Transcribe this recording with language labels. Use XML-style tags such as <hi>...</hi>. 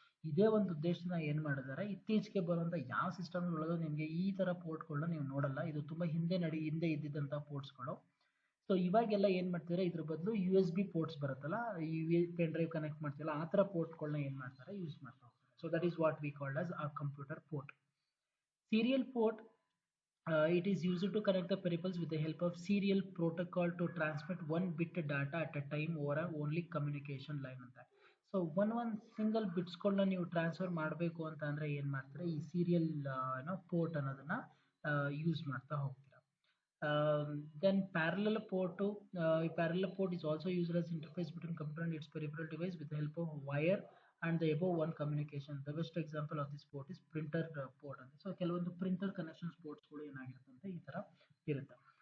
<kn>ಇದೇ ಒಂದು ಉದ್ದೇಶನ ಏನ್ ಮಾಡಿದ್ದಾರೆ, ಇತ್ತೀಚೆಗೆ ಬರುವಂತ ಯಾವ ಸಿಸ್ಟಮ್ ಒಳಗೂ ನಿಮಗೆ ಈ ತರ ಪೋರ್ಟ್ಗಳನ್ನ ನೀವು ನೋಡಲ್ಲ. ಇದು ತುಂಬಾ ಹಿಂದೆ ಇದ್ದಿದ್ದಂತ ಪೋರ್ಟ್ಸ್ಗಳು. ಸೊ ಇವಾಗೆಲ್ಲ ಏನ್ ಮಾಡ್ತಿದ್ದಾರೆ, ಇದ್ರ ಬದಲು USB ಪೋರ್ಟ್ಸ್ ಬರುತ್ತಲ್ಲ, ಈ ಪೆನ್ ಡ್ರೈವ್ ಕನೆಕ್ಟ್ ಮಾಡ್ತಿಲ್ಲ, ಆ ತರ ಪೋರ್ಟ್ಗಳನ್ನ ಏನ್ ಮಾಡ್ತಾರೆ, ಯೂಸ್ ಮಾಡ್ತಾ ಹೋಗ್ತಾರೆ. So that is what we called as a computer port.</kn> <en>Serial port, it is used to connect the peripherals with the help of serial protocol to transmit one bit data at a time over a only communication line ಅಂತ.</en> <kn>So one single ಬಿಟ್ಸ್ಗಳನ್ನ ನೀವು transfer ಮಾಡಬೇಕು ಅಂತ ಅಂದ್ರೆ ಏನ್ ಮಾಡ್ತಾರೆ, ಈ serial port ಅನ್ನೋದನ್ನ use ಮಾಡ್ತಾ ಹೋಗ್ತೀರಾ.</kn> <en>Then parallel port to parallel port is also used as interface between computer and its peripheral device with the help of wire and the above one communication. The best example of this port is printer port.</en> <kn>So ಕೆಲವೊಂದು printer connections ports ಗಳು ಏನಾಗಿರುತ್ತೆ ಅಂತ ಈ ತರ ಇರುತ್ತೆ.</kn>